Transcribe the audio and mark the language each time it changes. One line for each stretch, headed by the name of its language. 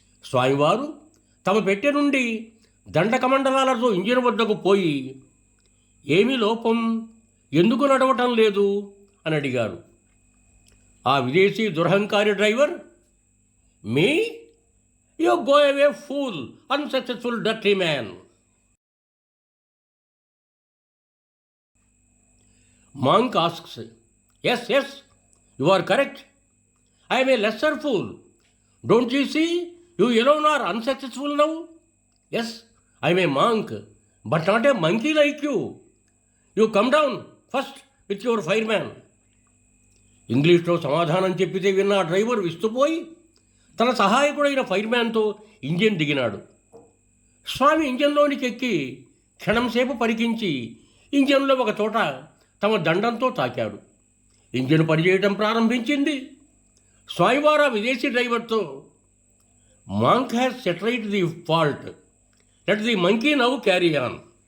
Telugu: స్వామివారు తమ పెట్టె నుండి దండకమండలాలతో ఇంజిన్ వద్దకు పోయి, ఏమీ లోపం, ఎందుకు నడవటం లేదు అని అడిగారు. ఆ విదేశీ దురహంకారి driver,
English: మీ you go away fool, unsuccessful dirty man. Monk asks, yes, you are correct. I am a lesser fool. Don't you see, you alone are unsuccessful now? Yes, I am a monk, but not a monkey like you. You come down first with your fireman.
Telugu: ఇంగ్లీష్లో సమాధానం చెప్పితే విన్న ఆ driver విస్తుపోయి తన సహాయకుడైన ఫైర్మ్యాన్తో engine దిగినాడు. స్వామి ఇంజన్లోనికి ఎక్కి క్షణంసేపు పరికించి ఇంజన్లో ఒక చోట తమ దండంతో తాకాడు. ఇంజిన్ పనిచేయటం ప్రారంభించింది. స్వామివారు విదేశీ డ్రైవర్తో,
English: Monk has settled the fault, let the monkey now carry on.